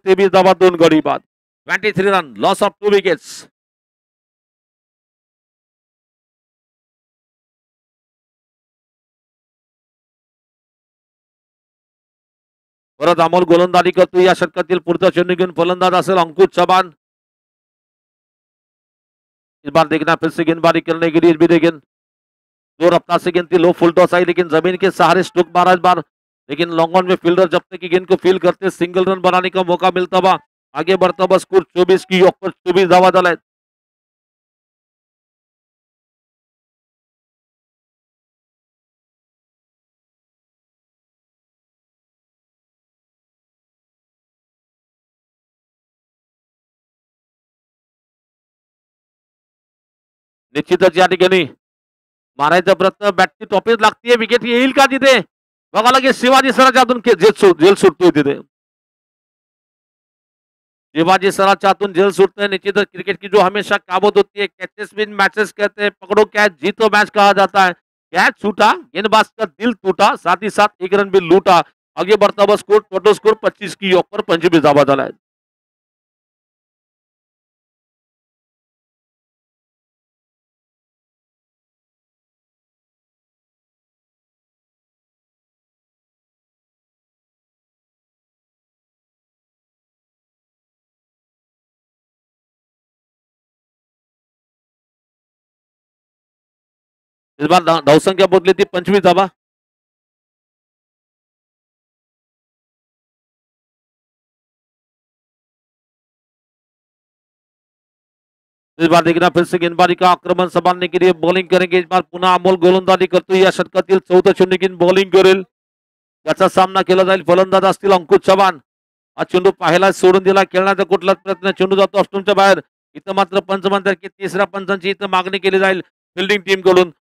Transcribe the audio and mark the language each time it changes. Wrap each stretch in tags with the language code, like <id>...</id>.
<mr>23 धावा 2 गडी बाद.</mr> <en>23 run loss of 2 wickets.</en> <mr>परत अमोल गोलंदाजी करतो. या षटकातील पुढचा चेंडू घेऊन फलंदाज असेल अंकुश चव्हाण.</mr> <hi>इस बार देखना फिर से गेंदबाजी करने के लिए भी देखें 2 रफ्तार से गेंद थी, लो फुल टॉस आई लेकिन जमीन के सहारे स्ट्रोक मारा इस बार लेकिन लॉन्ग ऑन में फील्डर जब तक की गेंद को फील करते सिंगल रन बनाने का मौका मिलता हुआ आगे बढ़ता हुआ स्कोर 24 की ऑफ पर</hi> <mr>24 धावा झाला आहे. निश्चितच या ठिकाणी मारायचा प्रयत्न बॅटची टॉपेज लागतीये विकेट येईल का तिथे बघा लगेच शिवाजी सराच्या हातून जेल सुटतोय तिथे शिवाजी सराच्या हातून जेल सुटतोय.</mr> <hi>निश्चितच क्रिकेट की जो हमेशा काबूत होती है कैचेस विन मैचेस कहते हैं पकड़ो कैच जीतो मैच कहा जाता है. कैच छूटा गेंदबाज का दिल टूटा साथ ही साथ एक रन भी लूटा. आगे बढ़ता हुआ स्कोर टोटल स्कोर 25 की ऑफ पर</hi> <mr>25 धावा झाला आहे.</mr> <hi>इस बार</hi> <mr>धावसंख्या बदली ती 25 धावा.</mr> <hi>इस बार देखना फिर से गेंदबाजी का आक्रमण संभालने के लिए बॉलिंग करेंगे. इस बार</hi> <mr>पुन्हा अमोल गोलंदाजी करतो. या षटकातील चौथं चेंडू घेऊन बॉलिंग करेल. त्याचा सामना केला जाईल. फलंदाज असतील अंकुश चव्हाण. हा चेंडू पाहायला सोडून दिला खेळण्याचा कुठलाच प्रयत्न चेंडू जातो ऑस्ट्रोमच्या बाहेर. इथं मात्र पंच म्हणतात की तिसऱ्या पंचांची इथं मागणी केली जाईल फिल्डिंग टीम कडून.</mr>